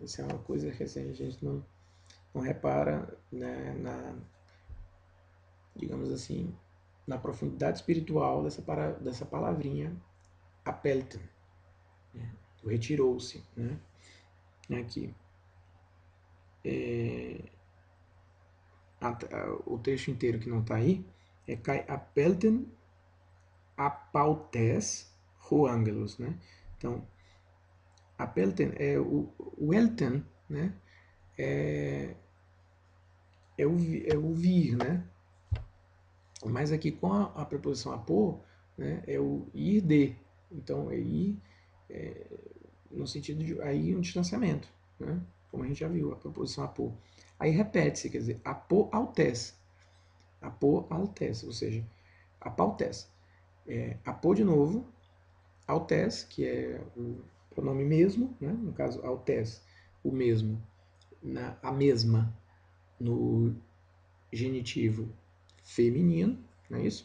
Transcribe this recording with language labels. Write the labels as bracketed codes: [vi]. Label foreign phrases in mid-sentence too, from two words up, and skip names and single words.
[pt] Isso é uma coisa que assim, a gente não repara, né, digamos assim, na profundidade espiritual dessa palavrinha, apelten, né? Retirou-se, né? Aqui. O texto inteiro que não está aí é [el] καὶ ἀπῆλθεν ἀπ' αὐτῆς ὁ ἄγγελος, [pt] né? Então, apelten é o elten, né? É o vir, né? Mas aqui com a preposição apô, né, é o ir de. Então, é ir no sentido de aí um distanciamento, né? Como a gente já viu, a preposição apô. Aí repete-se, quer dizer, [el] ἀπὸ αὐτῆς. ἀπὸ αὐτῆς, [pt] ou seja, apautes. Apô de novo, altes, que é o pronome mesmo, né? No caso, altes, o mesmo, a mesma, no genitivo feminino, não é isso?